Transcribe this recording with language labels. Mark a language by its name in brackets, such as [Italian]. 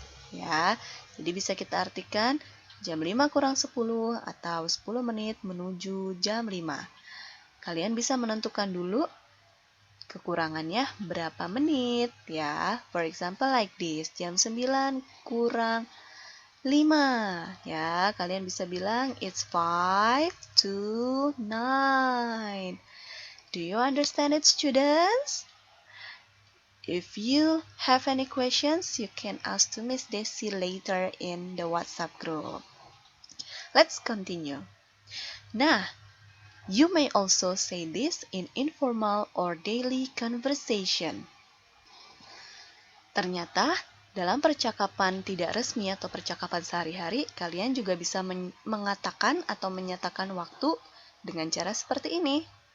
[Indonesian] Ya, jadi bisa kita artikan jam 5 kurang 10 atau 10 menit menuju jam 5. Kalian bisa menentukan dulu kekurangannya berapa menit ya. [English] For example like this, [Indonesian] jam 9 kurang 5. Ya, kalian bisa bilang [English] it's 5 to 9. Do you understand it, students? If you have any questions, you can ask to Miss Desi later in the WhatsApp group. Let's continue. Nah, you may also say this in informal or daily conversation. [Indonesian] Ternyata, dalam percakapan tidak resmi atau percakapan sehari-hari, kalian juga bisa mengatakan atau menyatakan waktu dengan cara seperti ini.